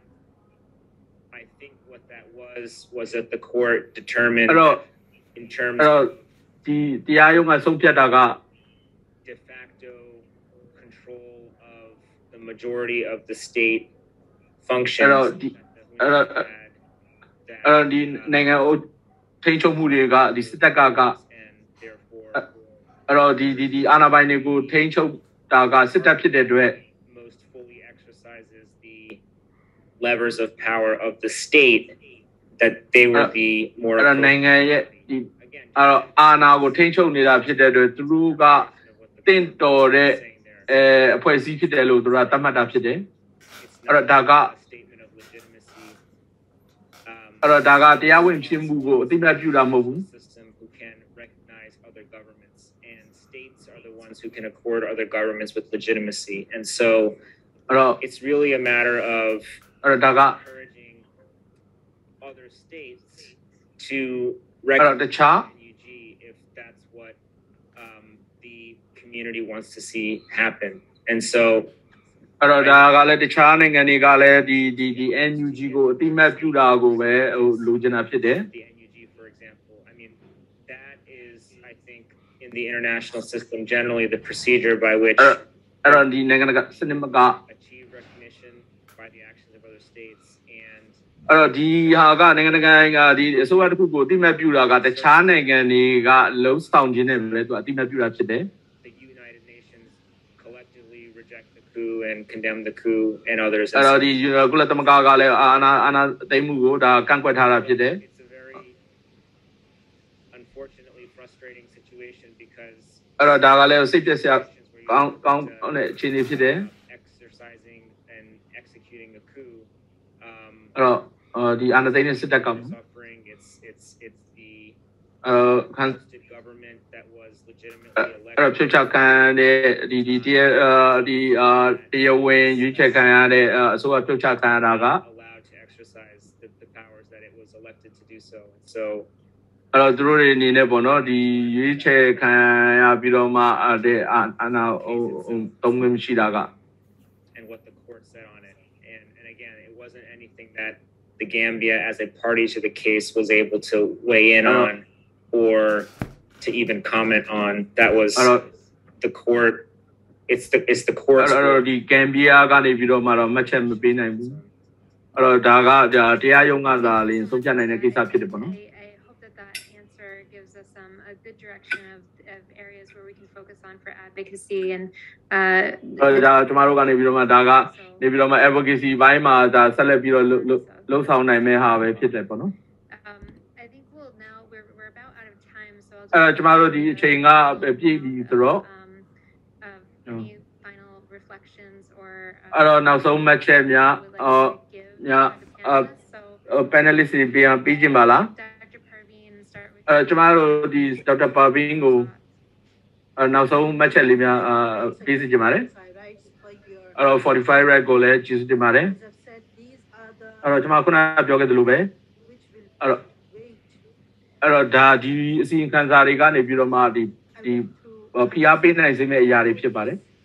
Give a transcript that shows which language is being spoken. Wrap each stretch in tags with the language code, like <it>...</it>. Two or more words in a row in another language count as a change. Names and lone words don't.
<en>I think what that was that the court determined in terms of de facto control of the majority of the state functions and therefore</en> <my>ဒီအာဏာပိုင်တွေကိုထိန်းချုပ်တာကစစ်တပ်ဖြစ်တဲ့အတွက်</my> <en>most fully exercises the levers of power of the state that they would be more</en> <my>နိုင်ငံရဲ့ဒီအာဏာကိုထိန်းချုပ်နေတာဖြစ်တဲ့အတွက်သူတို့ကတင့်တော်တဲ့အဖွဲ့အစည်းဖြစ်တယ်လို့သူတို့ကသတ်မှတ်တာဖြစ်တယ်အဲ့တော့ဒါကတရားဝင်ဖြစ်မှုကိုအသိအမှတ်ပြုတာမဟုတ်ဘူး</my> <en>who can accord other governments with legitimacy. And so it's really a matter of encouraging other states to recognize NUG if that's what the community wants to see happen. And so</en> <my>the NUG ကိုအတိအမှတ်ပြုတာကိုပဲလိုချင်တာဖြစ်တယ်</my> <en>for example, I mean that is I think in the international system generally the procedure by which achieve recognition by the actions of other states and</en> <my>အဲ့တော့ဒီဟာကနိုင်ငံတကာဒီအစိုးရတစ်ခုကိုအတိအမှတ်ပြုတာကတခြားနိုင်ငံတွေကလှုံ့ဆော်ခြင်းနဲ့ပဲသူအတိအမှတ်ပြုတာဖြစ်တယ်</my> <en>the United Nations collectively reject the coup and condemn the coup and others</en> <my>အဲ့တော့ဒီကုလသမဂ္ဂကလည်းအာဏာသိမ်းမှုကိုဒါကန့်ကွက်ထားတာဖြစ်တယ်</my> <en>it's a very unfortunately frustrating situation because</en> <my>အဲ့တော့ဒါကလည်းစိတ်ပျက်စရာကောင်းတဲ့အခြေအနေဖြစ်တယ်</my> <en>exercising and executing a coup</en> <my>အဲ့တော့ဒီအာဏာသိမ်းတဲ့စစ်တပ်က</my> <en>suffering it's the government that was legitimately elected</en> <my>အဲ့တော့ဖြစ်ချခံတဲ့တရားဝင်ရွေးချယ်ခံရတဲ့အစိုးရဖြစ်ချခံရတာက</my> <en>allowed to exercise the powers that it was elected to do so and so</en> <my>အဲ့တော့သူတို့တွေအနေနဲ့ပေါ့နော်ဒီရွေးချယ်ခံရပြီးတော့မှတဲ့အာဏာသုံးခွင့်မရှိတာက</my> <en>and what the court said on it and again it wasn't anything that the Gambia as a party to the case was able to weigh in on or to even comment on that was the court it's the court</en> <my>အဲ့တော့ဒီ Gambia ကနေပြီးတော့မှတော့မှတ်ချက်မပေးနိုင်ဘူးအဲ့တော့ဒါကတရားရုံးကသာလင်းဆုံးဖြတ်နိုင်တဲ့ကိစ္စဖြစ်တယ်ပေါ့နော်</my> <en>gives us a good direction of areas where we can focus on for advocacy and</en> <my>ဒါကျမတို့ကနေပြီးတော့မှဒါကနေပြီးတော့မှ advocacy ဘိုင်းမှာဒါဆက်လက်ပြီးတော့လှုပ်ဆောင်နိုင်မယ့်ဟာပဲဖြစ်တယ်ပေါ့နော်</my> <en>I think we're about out of time so</en> <my>အဲ့တော့ကျမတို့ဒီအချိန်ကပြည့်ပြီဆိုတော့</my> <en>any final reflections or</en> <my>အဲ့တော့နောက်ဆုံးမှတ်ချက်များpanelist တွေပြီးကျင်ပါလား ကျမတို့ဒီ Dr. Parveen ကိုနောက်ဆုံးမှတ်ချက်လေးများပေးစီချင်ပါတယ်အဲ့တော့45 right ကိုလည်းကျေးဇူးတင်ပါတယ်အဲ့တော့ကျမခုနပြောခဲ့သလိုပဲအဲ့တော့ဒါဒီအစီအခံစာတွေကနေပြီးတော့မှဒီဖိအားပေးနိုင်စေမယ့်အရာတွေဖြစ်ပါတယ်</my>